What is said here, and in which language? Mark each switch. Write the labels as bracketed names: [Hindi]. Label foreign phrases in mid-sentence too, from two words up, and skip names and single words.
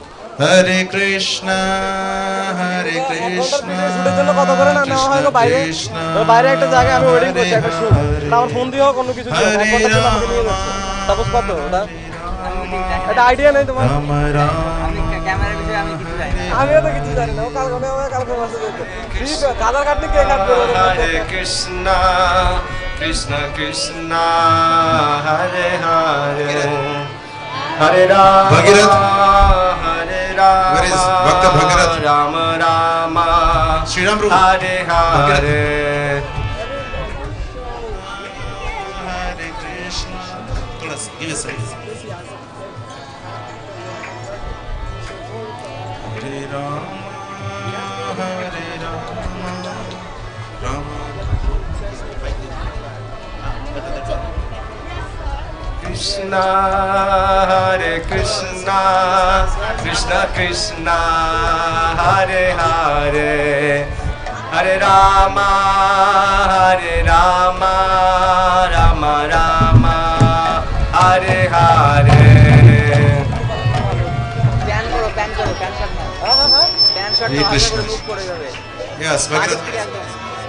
[Sanskrit] हरे कृष्ण हरे कृष्ण कृष्ण, [Bangla] বাইরে একটা জায়গায় আমি ওয়েটিং করছি একটা শুট আমার ফোন দিয়ে হোক অন্য কিছু দিয়ে হোক আমাকে নিয়ে যাচ্ছে সাপোজ কত ওটা একটা আইডিয়া নেই তোমার ক্যামেরার বিষয়ে আমি কিছু জানি না আমিও তো কিছু জানি না ও কালকে মাসে দেখো ঠিক কাদার কাটনি কে কাটবে [Sanskrit] हरे कृष्ण कृष्ण कृष्ण हरे हरे हरे राम, Bhagirath. हरे राम, [English] Where is Bhakta Bhagirath? [Sanskrit] राम राम, Sri Ram Prabhu. हरे हरे. हरे कृष्ण. [English] Thoda give a sign. [Sanskrit] हरे राम हरे राम राम. कृष्ण हरे कृष्ण कृष्ण कृष्ण हरे हरे हरे राम हरे राम राम राम हरे हरे. [Bangla] প্যান করো প্যান শট নাও প্যান শট [Sanskrit] Hare [Bangla] নাও [Sanskrit] Krishna. [Bangla] মুভ করে যাবে [English] Yes, Bhagirath.